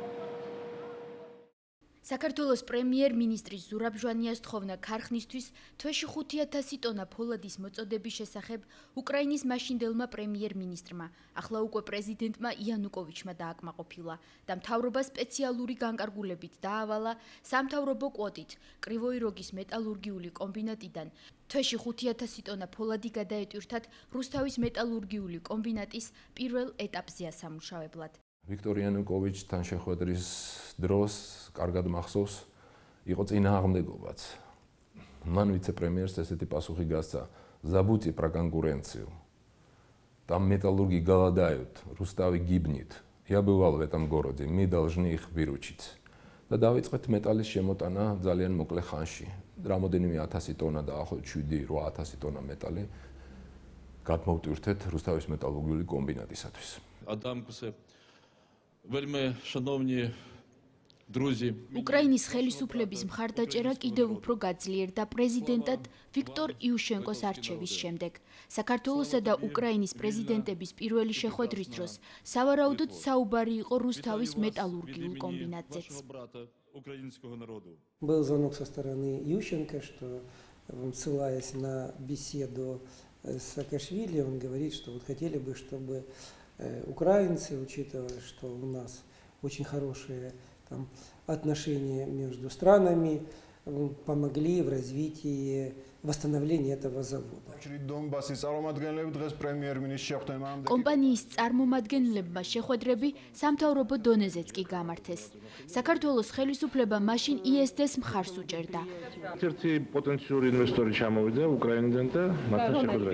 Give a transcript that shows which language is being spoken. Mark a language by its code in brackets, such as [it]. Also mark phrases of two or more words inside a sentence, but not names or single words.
[ka] საქართველოს პრემიერ-მინისტრის ზურაბ ჟვანიას თხოვნა ქარხნისთვის თვეში 5,000 ტონა ფოლადის მოწოდების შესახებ უკრაინის მაშინდელმა პრემიერ-მინისტრმა, ახლა უკვე პრეზიდენტმა იანუკოვიჩმა დააკმაყოფილა და მთავრობა სპეციალური განკარგულებით დაავალა სამთავრობო კვოტით კრივოი როგის მეტალურგიული კომბინატიდან თვეში 5,000 ტონა ფოლადი გადაეტვირთათ რუსთავის მეტალურგიული კომბინატის პირველ ეტაპზე ასამუშავებლად. ვიქტორ იანუკოვიჩთან შეხვედრის დროს კარგად მახსოვს, იყო წინააღმდეგობაც. მან ვიცე-პრემიერს ესეთი пасухи გასცა: [ru] "Забудьте про конкуренцию. Там металлурги голодают, Рустави гибнет. Я бывал в этом городе, мы должны их выручить". [ka] და დავიწყეთ მეტალის შემოტანა ძალიან მოკლე ხანში. რამოდენიმე 1000 ტონა და ახლო 7-8000 ტონა მეტალი გადმოვტვირთეთ რუსთავის მეტალურგიული კომბინატისათვის. [uk] Адамкусе вельми шановні друзі. [ka] უკრაინის ხელისუფლების მხარდაჭერა კიდევ უფრო გაძლიერდა პრეზიდენტად ვიქტორ იუშენკოს არჩევის შემდეგ. საქართველოსა და უკრაინის პრეზიდენტების პირველი შეხვედრის დროს სავარაუდოდ საუბარი იყო რუსთავის მეტალურგიულ კომბინატზეც. [ru] Был звонок со стороны Ющенко, что, ссылаясь на беседу с Саакашвили, он говорит, что вот хотели бы, чтобы украинцы, учитывая, что у нас очень хорошие там отношения между странами, помогли в развитии, восстановлении этого завода. [ka] კომპანიის წარმომადგენლებმა შეხვედრები სამთავრობო დონეზეც კი გამართეს. საქართველოს ხელისუფლება მაშინ ISD-ს მხარს უჭერდა. ერთი პოტენციური ინვესტორი ჩამოვიდა უკრაინიდან და მათთან შეხვედრა.